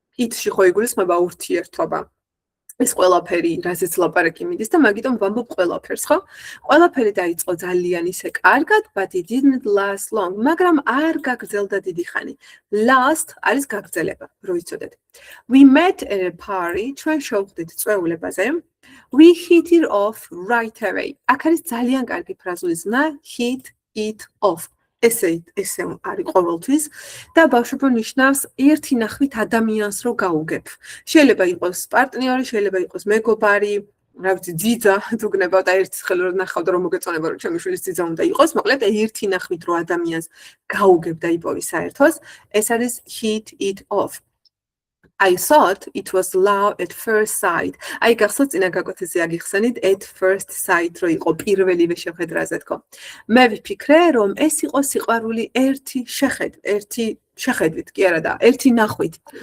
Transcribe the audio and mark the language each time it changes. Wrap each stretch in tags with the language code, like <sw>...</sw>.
<ka>ითში ხო იგულისხმება ურთიერთობა. ეს ყველაფერი, რაზეც ლაპარაკი მიდის და მაგიტომ ვამბობ ყველაფერს, ხო? ყველაფერი დაიწყო ძალიან ისე კარგად, but it didn't last long. მაგრამ არ გაგრძელდა დიდი ხანი. Last არის გაგრძელება, რო იცოდეთ.</ka> <en>We met at a party, ჩვენ შევხვდით წვეულებაზე. We hit it off right away.</en> <ka>აქ არის ძალიან კარგი ფრაზული ზნა, hit it off. ესე არის ყოველთვის და ბავშვობა ნიშნავს ერთი ნახვით ადამიანს რო გაუგებ. შეიძლება იყოს პარტნიორი, შეიძლება იყოს მეგობარი, რა ვიცი, ძიძა, თუ გნებავ და ერთ ხელ რო ნახავდა რომ მოგეწონება რომ ჩემი შვილის ძიძა უნდა იყოს, მოკლედ ერთი ნახვით რო ადამიანს გაუგებ და იპოვი საერთოს, ეს არის hit it off.</ka> <en>I thought it was love at first sight.</en> <ka>აი გახსოვთ წინა გაკვეთილზე აგიხსენით at first sight რო იყო პირველივე შეხედრაზე თქო. მე ვიფიქრე რომ ეს იყო სიყვარული ერთი შეხედვით, კი არა და ერთი ნახვით.</ka>